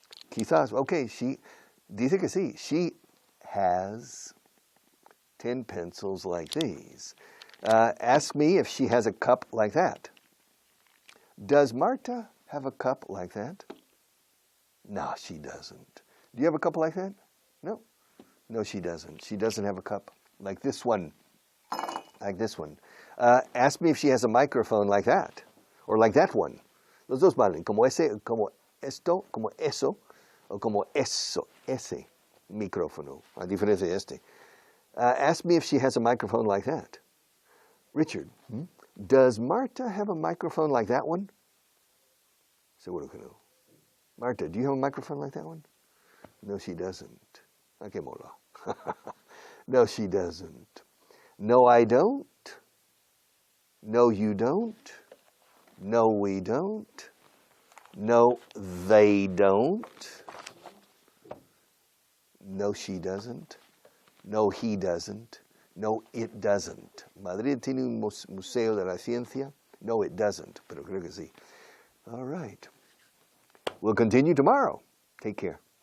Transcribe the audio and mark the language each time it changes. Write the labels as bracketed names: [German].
[Spanish] Quizás, okay, she dice que sí. [English] She has 10 pencils like these. Ask me if she has a cup like that. Does Marta have a cup like that? No, she doesn't. Do you have a cup like that? No. No, she doesn't. She doesn't have a cup like this one. Like this one. Ask me if she has a microphone like that. Or like that one. [Spanish] Los dos valen. Como ese, como esto, como eso. O como eso, ese micrófono. A diferencia de este. [English] Ask me if she has a microphone like that. Richard, does Marta have a microphone like that one? [Spanish] Seguro que no. [English] Marta, do you have a microphone like that one? No, she doesn't. [Spanish] ¿A qué mola? [English] No, she doesn't. No, I don't. No, you don't. No, we don't. No, they don't. No, she doesn't. No, he doesn't. No, it doesn't. [Spanish] Madrid tiene un museo de la ciencia. [English] No, it doesn't, [Spanish] pero creo que sí. [English] All right. We'll continue tomorrow. Take care.